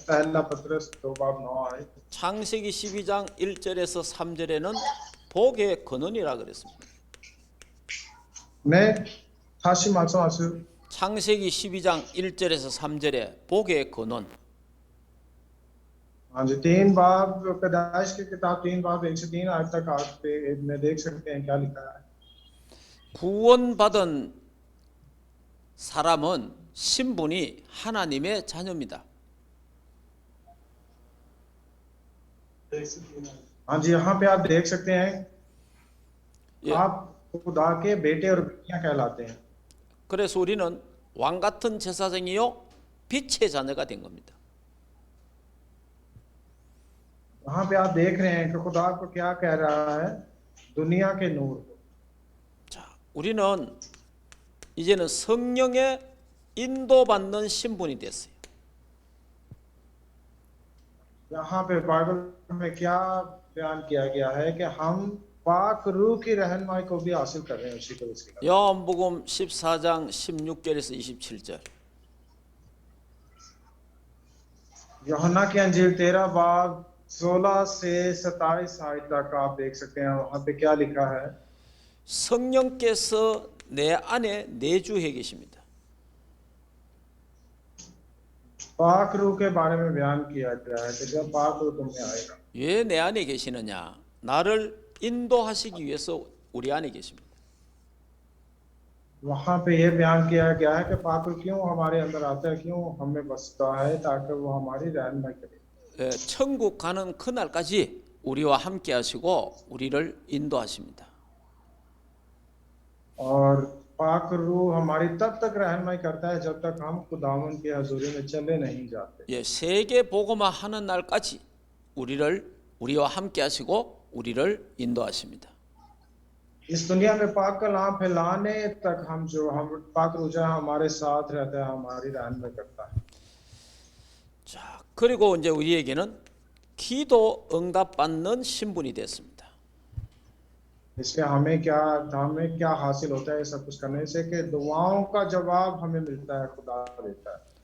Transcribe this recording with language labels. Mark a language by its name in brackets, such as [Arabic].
[Hindi] पहला पत्रस 2 बाब 9 आयत। [Korean] 창세기 12장 1절에서 3절에는 복의 근원이라 그랬습니다. मैं 다시 말씀하세요. 창세기 12장 1절에서 3절에 복의 근원. [Hindi] हाँ जी, 3 बाब पैदाइश की किताब 3 बाब 1 से 3 आयत तक आप में देख सकते हैं क्या लिखा है। [Korean] 구원받은 사람은 신분이 하나님의 자녀입니다. [Hindi] हाँ जी, यहाँ पे आप देख सकते हैं, [Korean] 예. [Hindi] आप खुदा के बेटे और बेटियां कहलाते हैं। [Korean] 그래서 우리는 왕 같은 제사장이요 빛의 자녀가 된 겁니다. [Hindi] वहां पे आप देख रहे हैं कि खुदा को क्या कह रहा है, दुनिया के नूर। [Korean] 자, 우리는 이제는 성령의 인도받는 신분이 됐어요. [Hindi] यहाँ पे बाइबल में क्या बयान किया गया है कि हम पाक रूह की रहनुमाई को भी हासिल कर रहे हैं उसी को उसी का। [Korean] 요한복음 14장 16절에서 27절. [Hindi] यूहन्ना की अंजील 13 बाब 16 से 27 आयत तक आप देख सकते हैं, वहां पे क्या लिखा है। [Korean] 성령께서 내 안에 내주해 계십니다. [Hindi] पाक रूह के बारे में बयान किया गया है कि जब पाक रूह तुम में आएगा। [Korean] 왜 내 안에 계시느냐? 나를 인도하시기 위해서 우리 안에 계십니다. [Hindi] वहां पे ये बयान किया गया है कि पाक रूह क्यों हमारे अंदर आता है, क्यों हमें बसता है, ताकि वो हमारी रहनुमाई करे। [Korean] 천국 가는 그날까지 우리와 함께 하시고 우리를 인도하십니다. [Hindi] और पाक रूह हमारी तब तक रहनुमाई करता है जब तक हम खुदावन की हजूरी में चले नहीं जाते। [Korean] 예, 세계 복음화 하는 날까지 우리와 함께 하시고 우리를 인도하십니다. [Hindi] इस दुनिया में पाक कलाम फैलाने तक हम पाक रूह जो है हमारे साथ रहता है, हमारी रहनुमाई करता है। [Korean] 자, 그리고 이제 우리에게는 기도 응답 받는 신분이 됐습니다. [Hindi] इसलिए हमें क्या हासिल होता है सब कुछ करने से, कि दुआओं का जवाब हमें मिलता है, खुदा देता है।